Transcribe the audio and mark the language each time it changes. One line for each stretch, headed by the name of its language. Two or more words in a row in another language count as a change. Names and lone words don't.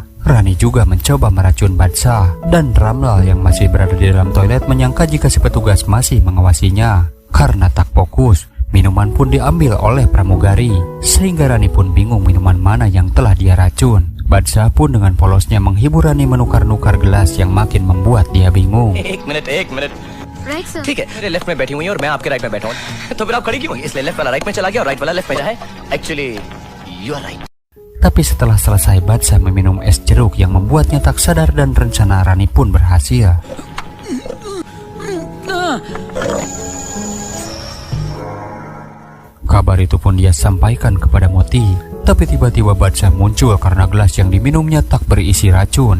Indonesian: Rani juga mencoba meracun Badsa dan Ramla yang masih berada di dalam toilet menyangka jika si petugas masih mengawasinya. Karena tak fokus, minuman pun diambil oleh pramugari, sehingga Rani pun bingung minuman mana yang telah dia racun. Badsa pun dengan polosnya menghibur Rani menukar-nukar gelas yang makin membuat dia bingung.
Hindi: एक मिनट
English: right sir.
Hindi: ठीक है, मेरे लेफ्ट में बैठी हुई है और मैं आपके राइट में बैठा हूँ, तो फिर आप खड़ी क्यों हुई? इसलिए लेफ्ट वाला राइट में चला गया और राइट वाला लेफ्ट में है.
English: Actually, you are right.
Indonesian: Tapi setelah selesai Badsa meminum es jeruk yang membuatnya tak sadar dan rencana Rani pun berhasil. Kabar itu pun dia sampaikan kepada Moti. Tapi tiba-tiba Badsa muncul karena gelas yang diminumnya tak berisi racun.